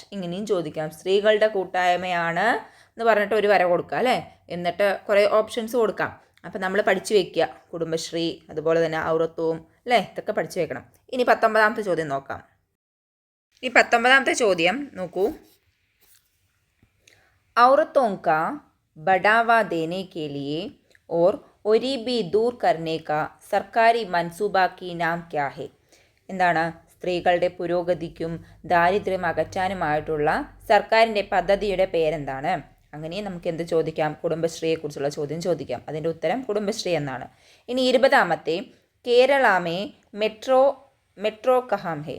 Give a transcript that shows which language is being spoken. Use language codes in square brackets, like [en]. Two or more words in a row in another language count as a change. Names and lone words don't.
[ml] ഇങ്ങനെയും ചോദിക്കാം, സ്ത്രീകളുടെ കൂട്ടായ്മയാണ് എന്ന് പറഞ്ഞിട്ട് ഒരു വര കൊടുക്കുക അല്ലേ, എന്നിട്ട് കുറേ ഓപ്ഷൻസ് കൊടുക്കാം. അപ്പം നമ്മൾ പഠിച്ചു വെക്കുക കുടുംബശ്രീ, അതുപോലെ തന്നെ ഔറത്തോം അല്ലേ, ഇതൊക്കെ പഠിച്ചു വെക്കണം. ഇനി 19ാമത്തെ ചോദ്യം നോക്കാം. ഈ 19ാമത്തെ ചോദ്യം നോക്കൂ. [hi] औरतों का बढ़ावा देने के लिए और गरीबी दूर करने का सरकारी मंसूबा की नाम क्या है? [ml] എന്താണ്? സ്ത്രീകളുടെ പുരോഗതിക്കും ദാരിദ്ര്യം അകറ്റാനുമായിട്ടുള്ള സർക്കാരിൻ്റെ പദ്ധതിയുടെ പേരെന്താണ്? അങ്ങനെ നമുക്ക് എന്ത് ചോദിക്കാം? കുടുംബശ്രീയെക്കുറിച്ചുള്ള ചോദ്യം ചോദിക്കാം. അതിൻ്റെ ഉത്തരം കുടുംബശ്രീ എന്നാണ്. ഇനി 20ാമത്തെ [hi] केरल में मेट्रो कहां है.